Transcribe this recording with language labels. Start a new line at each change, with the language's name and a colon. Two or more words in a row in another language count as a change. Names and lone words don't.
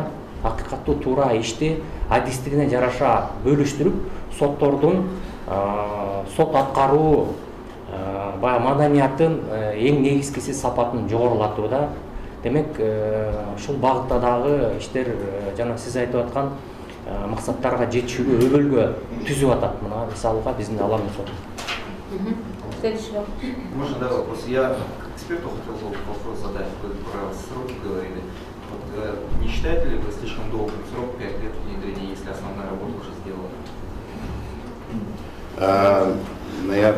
Kyrgyz: Акыйкаттуу туура ишти адистигине жараша бөлүштүрүп, соттордун сот аткаруу баягы маданиятын эң негизгиси сапатын жогорулатуу да. Демек, ушул багытта дагы иштер жана сиз айтып аткан максаттарга жетишүүгө өбөлгө түзүп атат. Мына мисалга биздин Аламин соты.
Russian: Следующий вопрос. Можно, да, вопрос? Я как эксперту хотел бы вопрос задать, про сроки говорили. Вот, не считаете ли вы слишком долгим срок 5 лет внедрения, если основная работа уже сделана?